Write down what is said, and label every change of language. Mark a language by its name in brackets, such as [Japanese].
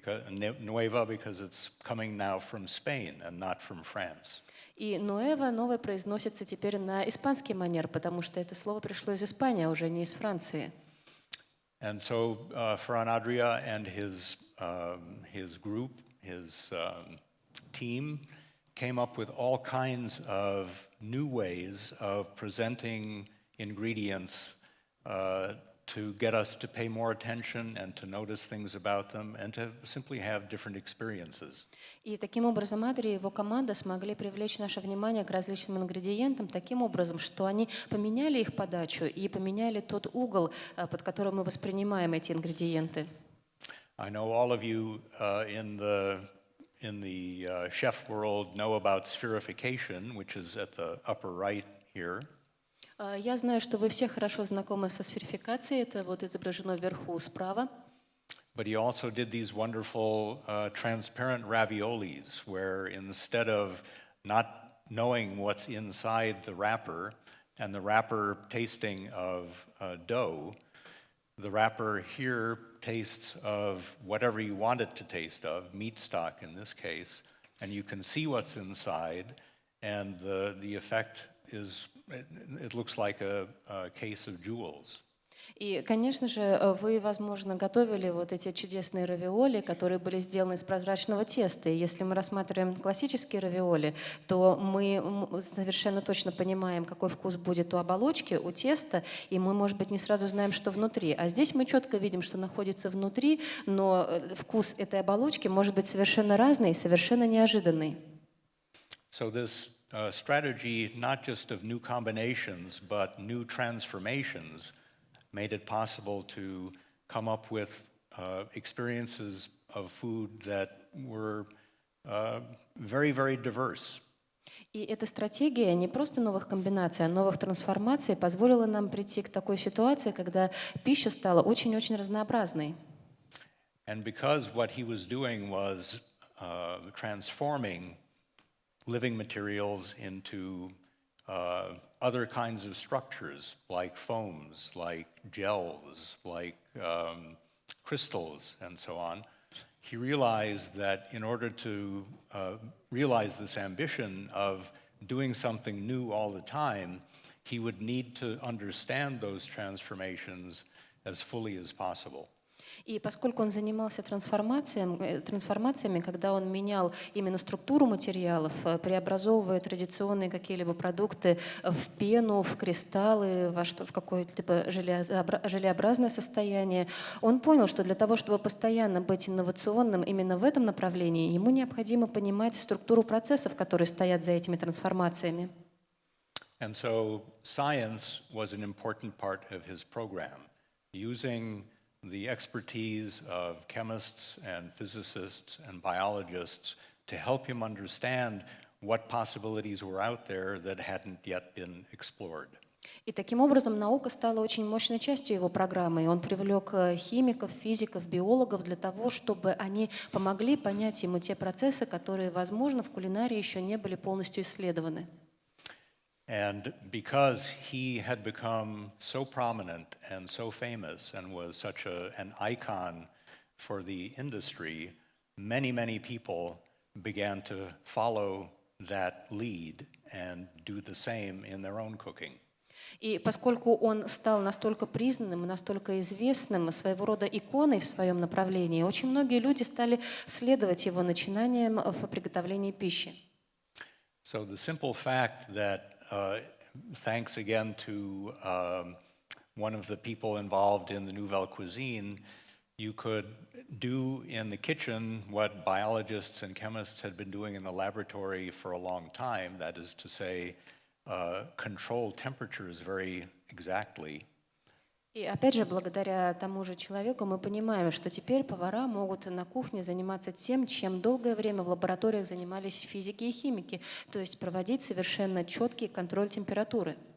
[English] Nueva because it's coming now from Spain and not from France. [Russian] И новое произносится теперь на испанский манер, потому что это слово пришло из Испании, а уже не из Франции. [English] And so Ferran Adrià and his group, his team, came up with all kinds of new ways of presenting ingredients to get us to pay more attention and to notice things about them and to simply have different experiences. [Russian] И таким образом Адри и его команда смогли привлечь наше внимание к различным ингредиентам таким образом, что они поменяли их подачу и поменяли тот угол, под которым мы воспринимаем эти ингредиенты. [English] I know all of you in the chef world know about spherification, which is at the upper right here. [Russian] Я знаю, что вы все хорошо знакомы со сферификацией, это вот изображено вверху справа. [English] But he also did these wonderful transparent raviolis, where instead of not knowing what's inside the wrapper and the wrapper tasting of dough, The wrapper here tastes of whatever you want it to taste of, meat stock in this case, and you can see what's inside, and the effect is, it looks like a case of jewels. [Russian] И, конечно же, вы, возможно, готовили вот эти чудесные равиоли, которые были сделаны из прозрачного теста. И если мы рассматриваем классические равиоли, то мы совершенно точно понимаем, какой вкус будет у оболочки, у теста, и мы, может быть, не сразу знаем, что внутри. А здесь мы четко видим, что находится внутри, но вкус этой оболочки может быть совершенно разный и совершенно неожиданный. [English] So this strategy, not just of new combinations, but new transformations, made it possible to come up with experiences of food that were very, very diverse. [Russian] И эта стратегия не просто новых комбинаций, а новых трансформаций позволила нам прийти к такой ситуации, когда пища стала очень-очень разнообразной. [English] And because what he was doing was transforming living materials into other kinds of structures, like foams, like gels, like crystals, and so on, he realized that in order to realize this ambition of doing something new all the time, he would need to understand those transformations as fully as possible. [Russian] И поскольку он занимался трансформациями, когда он менял именно структуру материалов, преобразовывая традиционные какие-либо продукты в пену, в кристаллы, в какое-либо желеобразное состояние, он понял, что для того, чтобы постоянно быть инновационным именно в этом направлении, ему необходимо понимать структуру процессов, которые стоят за этими трансформациями. [English] And so science was an important part of his program, using the expertise of chemists and physicists and biologists to help him understand what possibilities were out there that hadn't yet been explored. [Russian] И таким образом наука стала очень мощной частью его программы. И он привлек химиков, физиков, биологов для того, чтобы они помогли понять ему те процессы, которые, возможно, в кулинарии еще не были полностью исследованы. [English] And because he had become so prominent and so famous and was such an icon for the industry, many, many people began to follow that lead and do the same in their own cooking. [Russian] И поскольку он стал настолько признанным, настолько известным, своего рода иконой в своем направлении, очень многие люди стали следовать его начинаниям в приготовлении пищи. [English] So the simple fact that thanks again to one of the people involved in the Nouvelle Cuisine, you could do in the kitchen what biologists and chemists had been doing in the laboratory for a long time, that is to say, control temperatures very exactly. [Russian] И опять же, благодаря тому же человеку мы понимаем, что теперь повара могут на кухне заниматься тем, чем долгое время в лабораториях занимались физики и химики, то есть проводить совершенно четкий контроль температуры.